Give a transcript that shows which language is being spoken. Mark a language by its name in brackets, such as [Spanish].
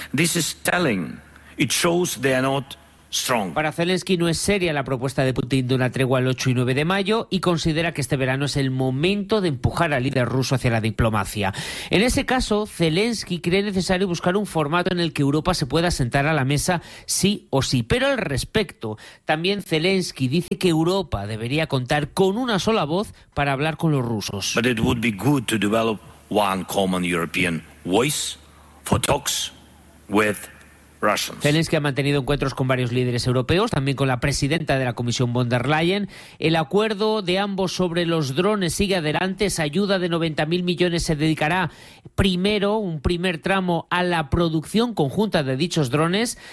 [English] This is telling. It shows they are not strong. [Spanish] Para Zelensky no es seria la propuesta de Putin de una tregua el 8 y 9 de mayo y considera que este verano es el momento de empujar al líder ruso hacia la diplomacia. En ese caso, Zelensky cree necesario buscar un formato en el que Europa se pueda sentar a la mesa sí o sí. Pero al respecto, también Zelensky dice que Europa debería contar con una sola voz para hablar con los rusos. [English] But it would be good to develop one common European voice for talks with Russians. [Spanish] Zelensky ha mantenido encuentros con varios líderes europeos, también con la presidenta de la Comisión von der Leyen. El acuerdo de ambos sobre los drones sigue adelante. Esa ayuda de 90.000 millones se dedicará primero, un primer tramo, a la producción conjunta de dichos drones.